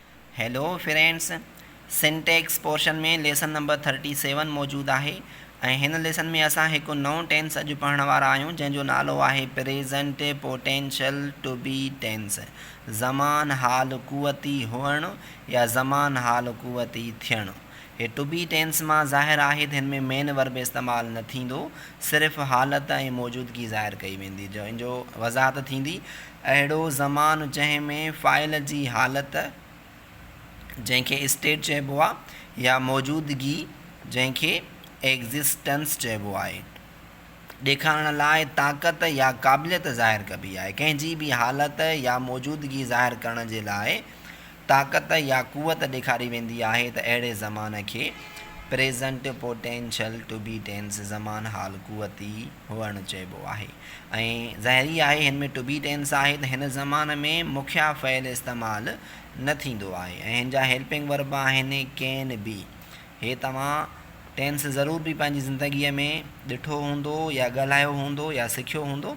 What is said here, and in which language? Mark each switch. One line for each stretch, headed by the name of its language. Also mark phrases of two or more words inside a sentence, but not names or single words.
English: Hello friends, syntax portion
Sindhi: में
English: lesson number
Sindhi: 37 मौजूदु आहे ऐं हिन लेसन में असां हिकु नओं टेंस अॼु पढ़ण वारा आहियूं जंहिंजो नालो आहे
English: present potential to be tense.
Sindhi: ज़मान हाल कुवती हुअणु या ज़मान हाल कुवती थियणु। हे
English: to be tense
Sindhi: मां ज़ाहिर आहे त हिन में
English: main verb
Sindhi: इस्तेमालु न थींदो, सिर्फ़ु हालत ऐं मौजूदगी ज़ाहिर कई वेंदी, जंहिंजो वज़ाहत थींदी अहिड़ो ज़मानु जंहिं में फ़ाइल जी हालत जंहिंखे स्टेट चइबो आहे या मौजूदगी जंहिंखे एग्ज़िस्टेंस चइबो आहे, ॾेखारण लाइ ताक़त या क़ाबिलियत ज़ाहिर कबी आहे। कंहिंजी बि हालत या मौजूदगी ज़ाहिर करण जे लाइ ताक़त या क़ुवत ॾेखारी वेंदी आहे त अहिड़े ज़मान खे
English: present potential to be tense
Sindhi: ज़मान हाल कुवती हुअणु चइबो आहे। ऐं ज़ाहिरी आहे हिन में
English: to be tense
Sindhi: आहे त हिन ज़मान में मुख्या फ़इल इस्तेमालु न थींदो आहे ऐं हिन जा
English: helping verb
Sindhi: आहिनि
English: can be.
Sindhi: हे तव्हां टेंस ज़रूर बि पंहिंजी ज़िंदगीअ में ॾिठो हूंदो या ॻाल्हायो हूंदो या सिखियो हूंदो।